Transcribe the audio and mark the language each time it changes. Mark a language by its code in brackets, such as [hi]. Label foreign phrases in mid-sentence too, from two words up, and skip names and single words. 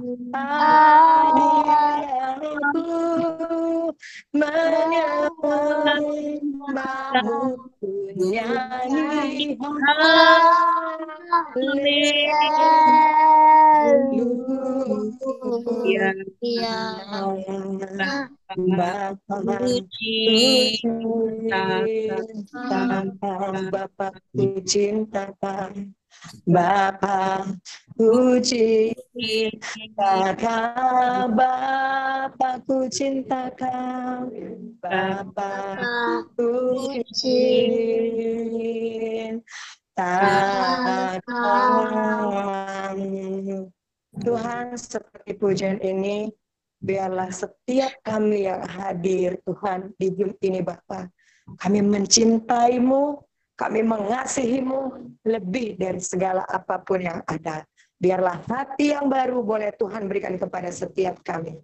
[id] Aku menyembah. menyembahmu, nyanyi Ya, haleluya. Bapa puji ku kata cintakan, Bapa ku cintakan, Bapa ku cintakan, Bapa ku cintakan, Bapa ku cintakan. Tuhan, seperti pujian ini, biarlah setiap kami yang hadir, Tuhan, di Zoom ini, Bapa, kami mencintaimu, kami mengasihimu lebih dari segala apapun yang ada. Biarlah hati yang baru boleh Tuhan berikan kepada setiap kami.